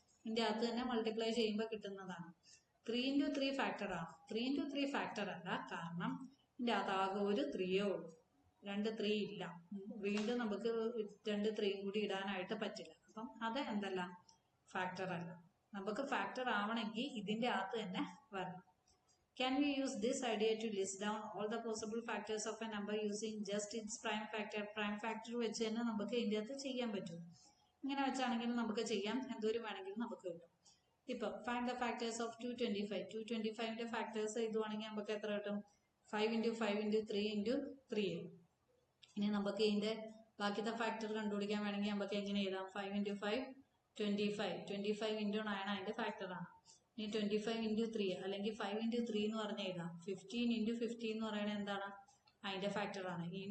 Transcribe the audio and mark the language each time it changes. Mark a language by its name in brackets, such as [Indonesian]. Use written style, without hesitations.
[Malayalam] ഇതിന്റെ അകത്ത് തന്നെ മൾട്ടിപ്ലൈ ചെയ്യുമ്പോൾ കിട്ടുന്നതാണ്. 3 into 3 ഫാക്ടർ ആണ്. 3 into 3 ഫാക്ടർ അല്ല, കാരണം ഇതിന്റെ അകത്ത് ആകെ ഒരു 3യേ ഉള്ളൂ, 2 3 ഇല്ല. വീണ്ടും നമുക്ക് 2 3 കൂടി ഇടാനായിട്ട് പറ്റില്ല. അപ്പം അത് എന്തല്ല? ഫാക്ടർ അല്ല. നമുക്ക് ഫാക്ടർ ആവണമെങ്കിൽ ഇതിന്റെ അകത്ത് തന്നെ വരണം. [English] Can we use this idea to list down all the possible factors of a number using just its prime factor? [Malayalam] Prime factor വെച്ച് തന്നെ നമുക്ക് ഇതിന്റെ അകത്ത് ചെയ്യാൻ പറ്റും. ഇങ്ങനെ വെച്ചാണെങ്കിൽ നമുക്ക് ചെയ്യാം, എന്തോരം വേണമെങ്കിലും നമുക്ക് കിട്ടും. ഇപ്പൊ [English] find the factors of 225. [Malayalam] 225ന്റെ factors എഴുതുവാണെങ്കിൽ നമുക്ക് എത്ര കിട്ടും? 5 into 5 into 3 into 3. ഇനി നമുക്ക് ഇതിന്റെ ബാക്കിത്തെ ഫാക്ടർ കണ്ടുപിടിക്കാൻ വേണമെങ്കിൽ നമുക്ക് എങ്ങനെ എഴുതാം? 5 into 5 25. 25 into 9 അതിന്റെ ഫാക്ടർ ആണ്. ഇനി 25 into 3 അല്ലെങ്കിൽ 5 into 3 എന്ന് പറഞ്ഞ് എഴുതാം. 15 into 15 എന്ന് പറയുന്നത് എന്താണ്? അതിന്റെ ഫാക്ടർ ആണ്.